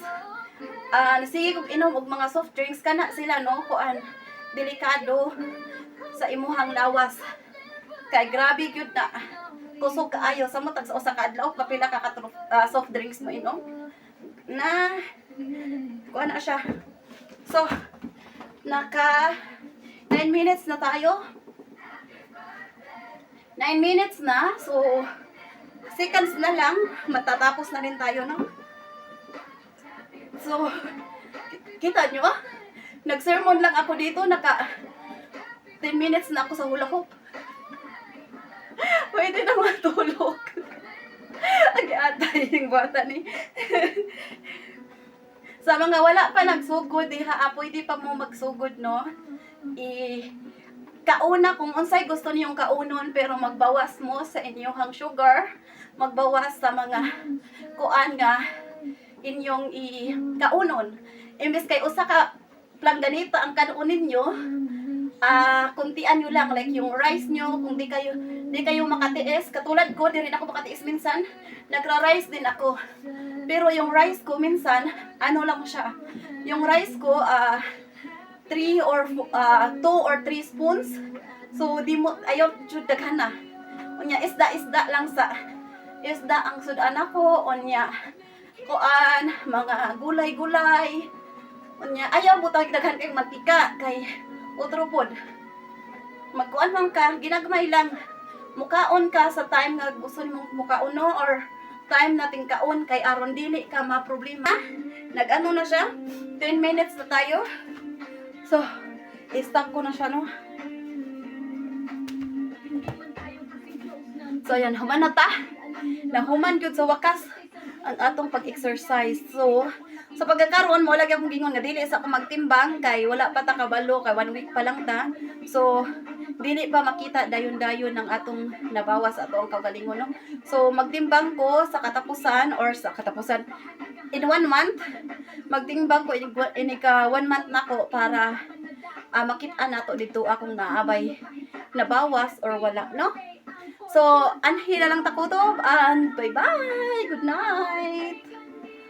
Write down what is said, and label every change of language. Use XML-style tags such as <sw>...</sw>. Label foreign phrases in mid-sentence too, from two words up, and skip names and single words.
<ceb>Nasige kog inom og mga</ceb> <en>soft drinks</en> <ceb>kana sila no delikado sa imuhang lawas. Kay grabe gyud na kusog kaayo sa matag sa usa ka adlaw kapila ka soft drinks mo inom na kuan na siya.</ceb> <tl>So naka 9 minutes na tayo. 9 minutes na. So seconds na lang matatapos na rin tayo no. So kita nyo nag-sermon lang ako dito, naka 10 minutes na ako sa hula hoop. Pwede na matulog. Agi-atay yung bata ni.</tl> <ceb>Sa mga wala pa nagsugod, pwede pa mo magsugod, no? Kauna, kung unsay gusto niyong kaunon, pero magbawas mo sa inyong sugar, magbawas sa mga kuan nga inyong kaunon.</ceb> <tl>Imbes kay usa ka planganita ang kanunin nyo, kuntian nyo lang, like yung rice nyo, kung di kayo makatiis, katulad ko, di rin ako makatiis minsan, nagra-rice din ako. Pero yung rice ko minsan, ano lang siya, yung rice ko,</tl> <en>2 or 3 spoons,</en> <tl>so di mo,</tl> <ceb>ayaw jud daghan na. Unya, isda lang isda ang sudan ako, unya, kuan, mga gulay-gulay, unya, ayaw butang daghan kay mantika, kay utro pod. Magkuan man ka, ginagmay lang. Mukaon ka sa time nga gusto mong mukaon no, or time nating kaon kay aron dili ka ma-problema.</ceb> <tl>Nag-ano na siya? 10 minutes na tayo. So, i-stop ko na siya no. So, ayan,</tl> <ceb>human na ta. Nahuman jud sa wakas ang atong pag-exercise. So, sa pagkakaroon mo lagi akong gingon nga dili sa ako magtimbang kay wala pa ta kabalo kay 1 week pa lang ta. So dili pa makita dayon-dayon ng atong nabawas ato ang kagalingon no. So magtimbang ko sa katapusan</ceb> <en>in 1 month.</en> <ceb>Magtimbang ko ini ka 1 month nako para makita nato dito akong naabay nabawas or wala no. So anhi na lang takutob</ceb> <en>and bye bye, good night.</en>